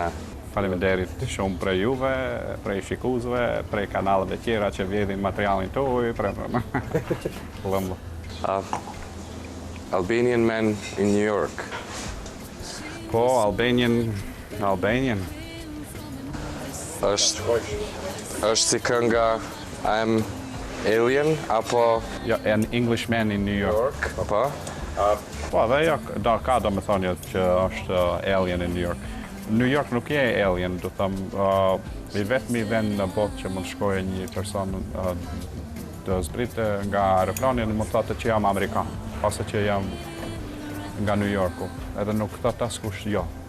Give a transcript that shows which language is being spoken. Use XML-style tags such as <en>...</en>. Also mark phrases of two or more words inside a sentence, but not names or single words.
<sq>Faleminderit shumë për juve, për shikuesve, për kanaleve tjera që vjedhin materialin tuaj, për</sq> <en>Albanian man in New York.</en> <sq>Po, Albanian. Është si kënga I'm Alien, apo...</sq> <en>Ja, an Englishman in New York.</en> <sq>Po? Po, dhe ja, ka do me thonjë që është</sq> <en>alien in New York.</en> <sq>New York nuk je alien, do thëmë, i vetëmi vend në botë që mund shkojë një person të zbritë nga aeroplani, mund thotë që jam Amerikan, pasi që jam nga New Yorku, edhe nuk thotë askush jo.</sq>